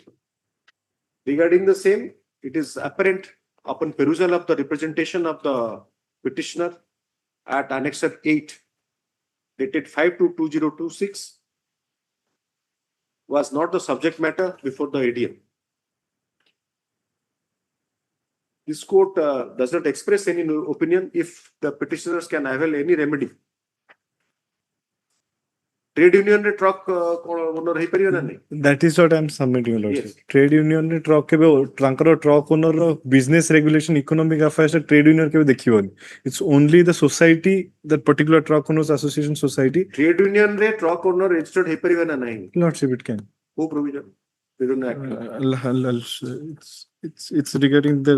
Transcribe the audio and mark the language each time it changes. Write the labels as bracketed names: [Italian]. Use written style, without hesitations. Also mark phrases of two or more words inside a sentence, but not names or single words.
[English] Regarding the same, it is apparent upon perusal of the representation of the petitioner at Annex 8, dated 5/2/2026, was not the subject matter before the ADM. This court does not express any opinion if the petitioners can avail any remedy. Trade union re truck owner [Odia] ହେଇପାରିବ ନା ନାହିଁ? [English] That is what I am submitting, Lordship. Yes. Trade union ରେ truck [Odia] କେବେ ତାଙ୍କର [English] truck owner ର business regulation, economic affairs ରେ trade union [Odia] କେବେ ଦେଖିବନି. [English] It's only the society, that particular truck owners association society. Trade union re truck owner registered [Odia] ହେଇପାରିବ ନା ନାହିଁ? [English] Lordship, it can. Who provision? Trade union act. It's regarding the.